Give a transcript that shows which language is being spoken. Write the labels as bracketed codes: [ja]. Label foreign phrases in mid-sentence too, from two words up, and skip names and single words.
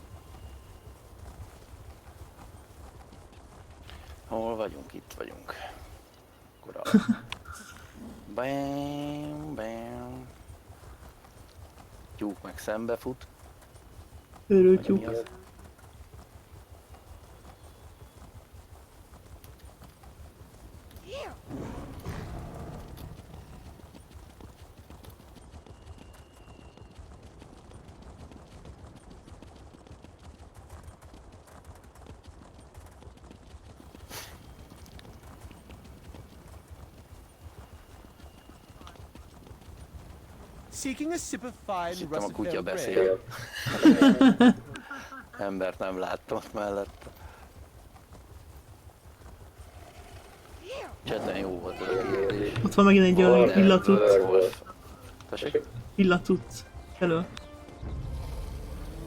[hu] Hol vagyunk? Itt vagyunk. Akkor a... Bam. Tyúk meg szembe fut. Őrült tyúk. [en] Seeking a sip of fine [hu] Hittem a kutya [en] russet [hu] beszél. Embert nem láttam ott mellette. Cseten jó volt ez a kérdés. Ott van megint egy olyan illacuc. Tessék? Illacuc. Elő.